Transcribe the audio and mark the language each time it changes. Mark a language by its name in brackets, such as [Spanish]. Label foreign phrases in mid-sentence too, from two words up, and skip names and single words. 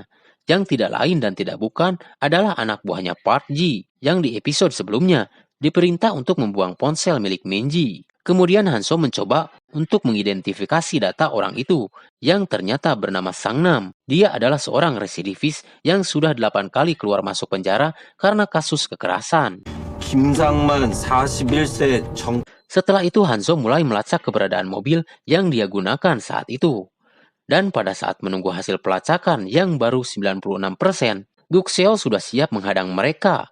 [Indonesian] Yang tidak lain dan tidak bukan adalah anak buahnya Park Ji yang di episode sebelumnya diperintah untuk membuang ponsel milik Minji. Kemudian Hanso mencoba untuk mengidentifikasi data orang itu yang ternyata bernama Sangnam. Dia adalah seorang residivis yang sudah 8 kali keluar masuk penjara karena kasus kekerasan. [Korean] 김상만 41세 정 [Indonesian] Setelah itu Hanzo mulai melacak keberadaan mobil yang dia gunakan saat itu. Dan pada saat menunggu hasil pelacakan yang baru 96%, Guk Seol sudah siap menghadang mereka.